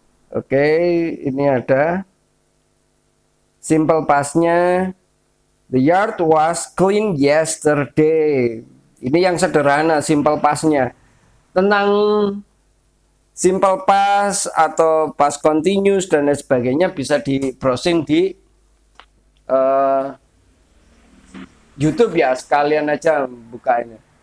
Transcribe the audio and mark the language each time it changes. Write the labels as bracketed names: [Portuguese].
[Indonesian] Oke, ini ada simple past-nya. [English] The yard was clean yesterday. [Indonesian] Ini yang sederhana simple past-nya. Tentang simple past atau past continuous dan lain sebagainya bisa di browsing di YouTube ya, sekalian aja bukanya.